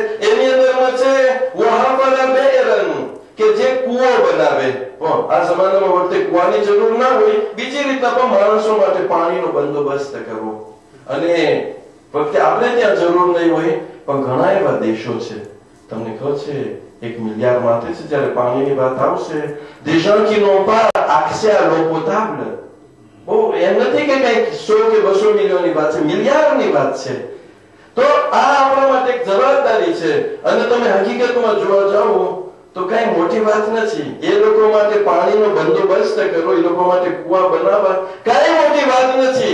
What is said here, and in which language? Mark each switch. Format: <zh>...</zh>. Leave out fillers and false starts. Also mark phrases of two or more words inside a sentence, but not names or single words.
<gu>એની અંદરમાં છે</gu> <ar>وحفر بئرا,</ar> <gu>કે જે કૂવો બનાવે. આ જમાનામાં વખતે કૂવાની જરૂર ના હોય, બીજી રીતના પણ માણસો માટે પાણીનો બંદોબસ્ત કરવો. અને વખતે આપણે ત્યાં જરૂર નહીં હોય પણ ઘણા એવા દેશો છે, તમને ખબર છે 1 મિલિયન માથે છે જ્યારે પાણીની વાત આવશે</gu> <fr>des gens qui n'ont pas accès à l'eau potable.</fr> <gu>એમ નથી કે કઈક 100 કે 200 મિલિયનની વાત છે, મિલિયાર્ડની વાત છે. તો આ આપણા માટે એક જવાબદારી છે. અને તમે હકીકતમાં જોવા જાઓ તો કઈ મોટી વાત નથી. એ લોકો માટે પાણીનો બંદોબસ્ત કરો, એ લોકો માટે કુવા બનાવવા કઈ મોટી વાત નથી.</gu>